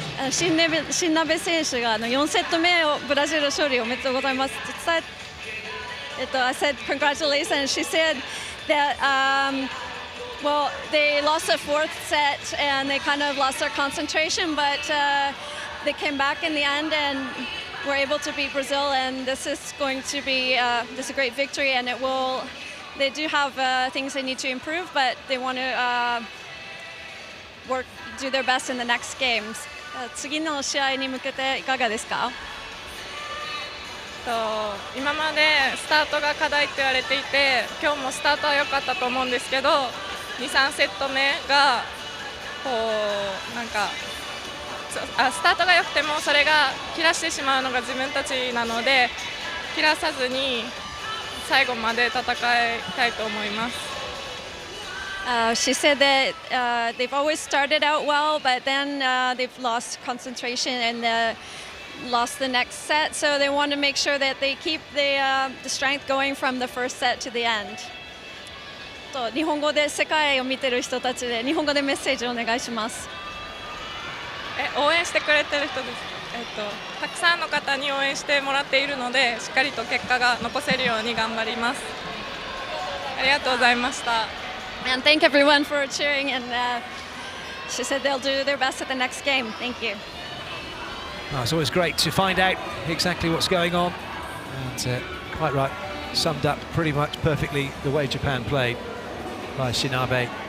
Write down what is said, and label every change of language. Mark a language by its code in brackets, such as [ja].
[ja] 新鍋選手が4セット目をブラジル勝利おめでとうございます。 [en] I said congratulations. She said that well, they lost the fourth set and they kind of lost their concentration, but they came back in the end and were able to beat Brazil. And this is going to be this is a great victory, and it will. They do have things they need to improve, but they want to do their best in the next games. [ja] 次の試合に向けていかがですか？今までスタートが課題と言われていて、今日もスタートは良かったと思うんですけど、2、3セット目がこうなんかスタートが良くてもそれが切らしてしまうのが自分たちなので、切らさずに最後まで戦いたいと思います。 [en] She said that they've always started out well, but then they've lost concentration and lost the next set. So they want to make sure that they keep the strength going from the first set to the end. [ja] 日本語で世界を見てる人たちで日本語でメッセージをお願いします。応援してくれてる人です。たくさんの方に応援してもらっているので、しっかりと結果が残せるように頑張ります。ありがとうございました。 [en] And thank everyone for cheering, and she said they'll do their best at the next game. Thank you. Oh, it's always great to find out exactly what's going on, and quite right, summed up pretty much perfectly the way Japan played by Shinabe.